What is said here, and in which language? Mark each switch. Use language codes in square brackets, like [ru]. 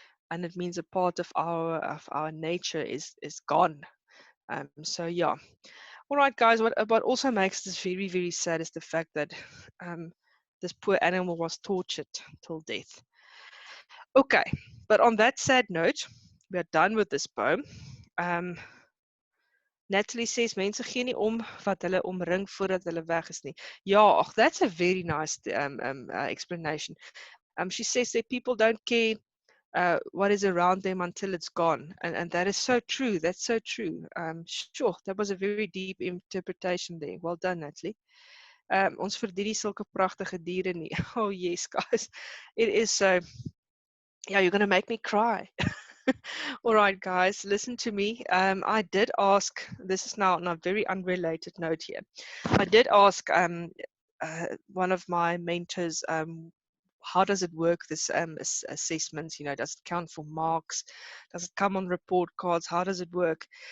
[en] And it means a part of our nature is gone. So yeah. All right, guys, what also makes this very, very sad is the fact that this poor animal was tortured till death. Okay, but on that sad note, we are done with this poem. [af] Natalie says, mense gee nie om wat hulle omring voordat hulle weg is nie. [en] Ja, that's a very nice explanation. She says that people don't care what is around them until it's gone. And that is so true. That's so true. Sure, that was a very deep interpretation there. Well done, Natalie. [af] Ons verdien nie sulke pragtige diere nie. [en] Oh, yes, guys. It is so. Yeah, you're going to make me cry. All right, guys, listen to me. I did ask, this is now on a very unrelated note here. I did ask one of my mentors how does it work, this assessments, does it count for marks, does it come on report cards, how does it work?